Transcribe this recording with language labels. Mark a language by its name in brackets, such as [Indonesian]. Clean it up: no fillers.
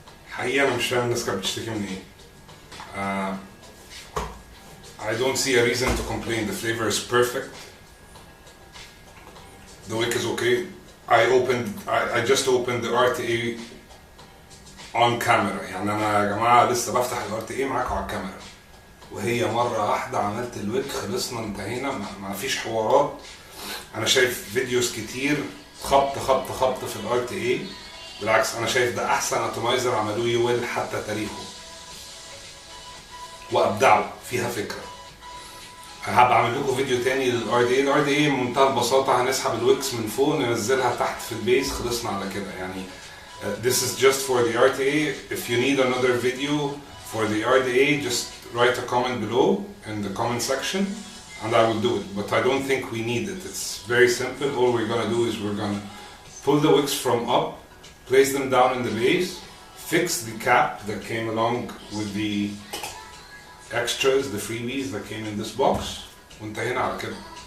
[Arabic] حقيقة أنا مش فاهم الناس كانت بتشتكي من إيه. [English] I don't see a reason to complain. The flavor is perfect. The wick is okay. I just opened the RTA on camera. [Arabic] يعني أنا يا جماعة لسه بفتح ال RTA معاكم على الكاميرا. وهي مرة واحدة عملت الويك، خلصنا انتهينا، ما فيش حوارات. أنا شايف فيديوز كتير خبط خبط خبط في ال RTA. بالعكس أنا شايف ده أحسن اتومايزر عملوه يويل حتى تاريخه. وأبدعوا فيها فكرة. هبقى اعمل لكم فيديو تاني للار دي اي. الار دي اي بمنتهى البساطه هنسحب الويكس من فوق ننزلها تحت في البيس، خلصنا على كده يعني. [English] This is just for the RTA. If you need another video for the RTA, just write a comment below in the comment section and I will do it. But I don't think we need it. It's very simple. All we're gonna do is we're gonna pull the wicks from up, place them down in the base, fix the cap that came along with the extras, the freebies that came in this box, [Arabic] وانتهينا على كده.